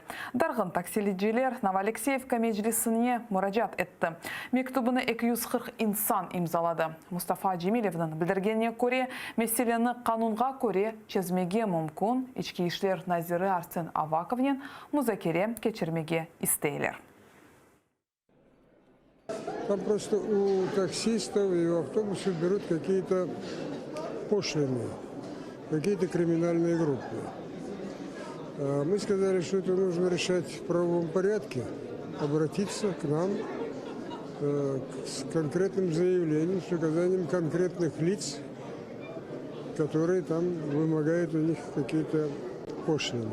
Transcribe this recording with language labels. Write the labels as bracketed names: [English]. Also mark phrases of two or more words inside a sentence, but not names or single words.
[Crimean Tatar] Dargın taksiliciler Novoalexeyevka meclisine müracaat etti. Mektubunu 240 insan imzaladı. Mustafa Cemilev'nin bildirgeniye göre meseleni kanunga göre çözmege mümkün. İçki işler Naziri Arsen Avakov'nin müzakere geçirmege isteyler. [Russian] Там просто у таксистов и у автобусов берут какие-то пошлины, какие-то криминальные группы. Мы сказали, что это нужно решать в правовом порядке, обратиться к нам с конкретным заявлением, с указанием конкретных лиц, которые там вымогают у них какие-то пошлины.